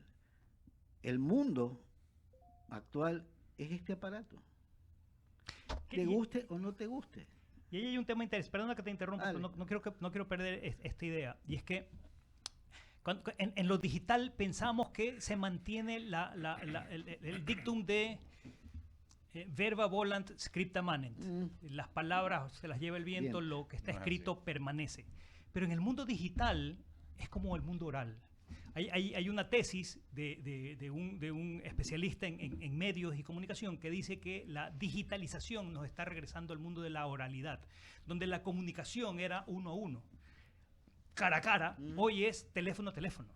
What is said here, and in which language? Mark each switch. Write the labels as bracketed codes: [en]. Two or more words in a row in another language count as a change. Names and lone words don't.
[es] El mundo actual es este aparato. Te guste o no te guste. Y ahí hay un tema interesante, perdona que te interrumpa, Dale. pero no quiero perder esta idea. Y es que en lo digital pensamos que se mantiene el dictum de [la] verba volant scripta manent. [es] Las palabras se las lleva el viento, lo que está No es escrito así. permanece. Pero en el mundo digital es como el mundo oral. Hay una tesis de un especialista en medios y comunicación que dice que la digitalización nos está regresando al mundo de la oralidad, donde la comunicación era uno a uno, cara a cara, hoy es teléfono a teléfono.